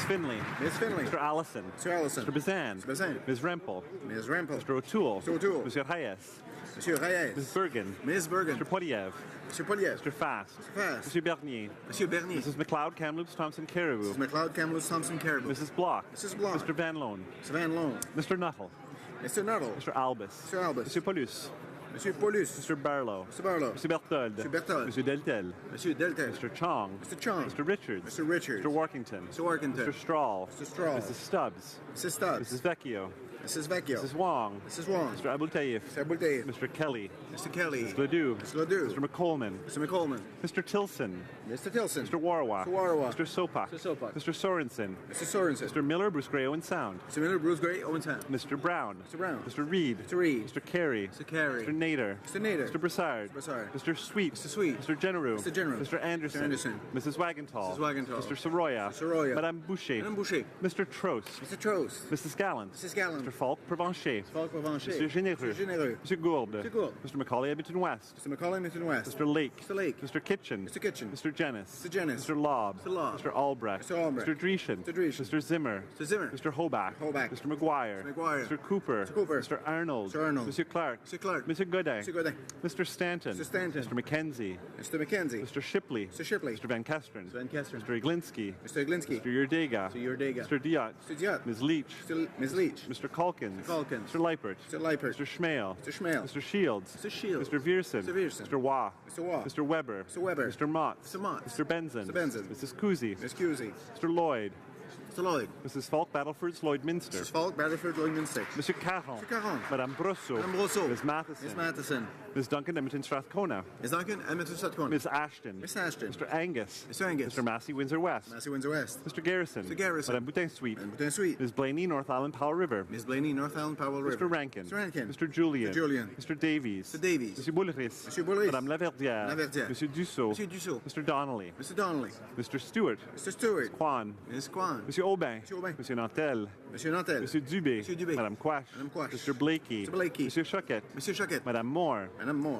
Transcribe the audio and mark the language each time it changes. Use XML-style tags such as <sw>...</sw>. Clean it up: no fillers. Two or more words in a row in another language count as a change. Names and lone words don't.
<en>Finley. Ms. Finley. Mr. Allison. Mr. Allison. Mr. Bazan. Mr. Bazan. Ms. Rempel. Ms. Rempel. Mr. O'Toole. Mr. O'Toole. Monsieur Reyes. Monsieur Reyes. Ms. Bergen. Ms. Bergen. Mr. Poilievre. Monsieur Poilievre. Mr. Fast. Mr. Fast. Monsieur Bernier. Monsieur Bernier. Mrs. McLeod, Kamloops, Thompson, Caribou. Mrs. McLeod, Kamloops, Thompson, Caribou. Mrs. Block. Mrs. Block. Mr. Van Loan. Mr. Van Loan. Mr. Nuttall. Mr. Nuttall. Mr. Albus. Mr. Albus. Mr. Paulus. Monsieur Paulus. Mr. Barlow. Mr. Barlow. Mr. Berthold. Mr. Berthold. Mr. Deltel. Monsieur Deltel. Mr. Chong. Mr. Chong. Mr. Richards. Mr. Richards. Mr. Workington. Mr. Workington. Mr. Strahl. Mr. Strahl. Mrs. Stubbs. Mrs. Stubbs. Mrs. Vecchio. Mrs. Vecchio. Mrs. Wong. Mrs. Wong. Mr. Abultaif. Mr. Abultaif. Mr. Kelly. Mr. Kelly. Mr. Ledoux. Mr. Ledoux. Mr. McColman. Mr. McColman. Mr. Tilson. Mr. Tilson. Mr. Warwa. Mr. Warwa. Mr. Sopak. Mr. Sopak. Mr. Sorensen. Mr. Sorensen. Mr. Miller, Bruce Gray, Owen Sound. Mr. Miller, Bruce Gray, Owen Sound. Mr. Brown. Mr. Brown. Mr. Reed. Mr. Reed. Mr. Carey. Mr. Carey. Mr. Nader. Mr. Nader. Mr. Broussard. Mr. Broussard. Mr. Sweet. Mr. Sweet. Mr. Genereux. Mr. Genereux. Mr. Anderson. Mr. Anderson. Mrs. Wagenthal. Mrs. Wagenthal. Mr. Soroya. Mr. Soroya. Madame Boucher. Madame Boucher. Mr. Trost. Mr. Trost. Mrs. Gallant. Mrs. Gallant. Mr. Falk Provencher. Falk Provencher. Mr. Généreux. Mr. Généreux. Mr. Gourde. Mr. Gourde. Mr. Macaulay Edmonton West. Mr. Macaulay, Mr. West. Mr. Lake. Mr. Lake. Mr. Kitchen. Mr. Kitchen. Mr. Jennis. Mr. Jennis. Mr. Lobb. Mr. Lobb. Mr. Albrecht. Mr. Albrecht. Mr. Dreeshen. Mr. Dreeshen. Mr. Zimmer. Mr. Zimmer. Mr. Hoback. Hoback. Mr. McGuire. Mr. McGuire. Mr. Cooper. Mr. Cooper. Mr. Arnold. Mr. Arnold. Mr. Clark. Mr. Clark. Mr. Godin. Mr. Godin. Mr. Stanton. Mr. Stanton. Mr. McKenzie. Mr. McKenzie. Mr. Shipley. Mr. Shipley. Mr. Van Kesteren. Mr. Van Kesteren. Mr. Iglinski. Mr. Iglinski. Mr. Yurdega. Mr. Yurdega. Mr. Diot. Mr. Diot. Ms. Leach. Ms. Leach. Mr. Calkins. Mr. Calkins. Mr. Leipert. Mr. Leipert. Mr. Schmale. Mr. Schmale. Mr. Shields. Mr. Shields. Mr. Viersen. Mr. Viersen. Mr. Waugh. Mr. Waugh. Mr. Weber. Mr. Weber. Mr. Motz. Mr. Motz. Mr. Benson. Mr. Benson. Mrs. Kuzi. Ms. Cusi. Mr. Lloyd. Mr. Lloyd. Mrs. Falk Battleford's Lloyd Minster. Mrs. Falk, Battleford, Lloydminster. Monsieur Caron. Mr. Caron. Madame Brosseau. Madame Brosseau. Ms. Matheson. Ms. Matheson. Ms. Duncan Edmonton Strathcona. Ms. Duncan, Edmonton Strathcona. Ms. Ashton. Ms. Ashton. Mr. Angus. Mr. Angus. Mr. Massey Windsor West. Massey Windsor West. Mr. Garrison. Mr. Garrison. Madame Boutin Sweet. Madame Boutin Sweet. Ms. Blaney, North Island, Powell River. Ms. Blaney, North Island, Powell River. Mr. Rankin. Mr. Rankin. Mr. Julian. Mr. Julian. Mr. Davies. Mr. Davies. Monsieur Boulris. Monsieur Boulris. Madame Laverdière. Laverdière. Monsieur Dussault. Monsieur Dussault. Mr. Donnelly. Mr. Donnelly. Mr. Stewart. Mr. Stewart. Quan. Ms. Kwan. Monsieur Aubin. Monsieur Aubin. Monsieur Nantel. Monsieur Nantel. Monsieur Dubé. Monsieur Dubé. Madame Quash. Madame Quash. Mr. Blakey. Mr. Blakey. Monsieur Choquette. Monsieur Choquette. Madame Moore. Madame Moore.</en>